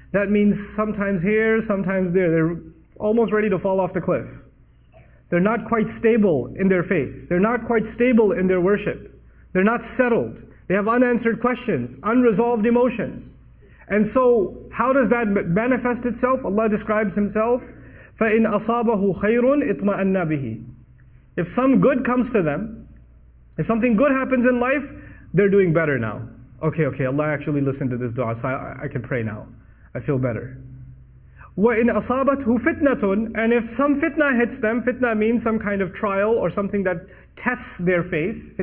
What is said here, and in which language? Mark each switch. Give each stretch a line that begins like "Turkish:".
English: That means sometimes here, sometimes there. They're almost ready to fall off the cliff. They're not quite stable in their faith. They're not quite stable in their worship. They're not settled. They have unanswered questions, unresolved emotions. And so, how does that manifest itself? Allah describes Himself,
Arabic: فَإِنْ أَصَابَهُ خَيْرٌ اطْمَأَنَّ بِهِ.
English: If some good comes to them, if something good happens in life, they're doing better now. Okay, Allah actually listened to this dua, so I can pray now. I feel better.
Arabic: وَإِنْ أَصَابَتْهُ فِتْنَةٌ.
English: And if some fitna hits them, fitna means some kind of trial or something that tests their faith.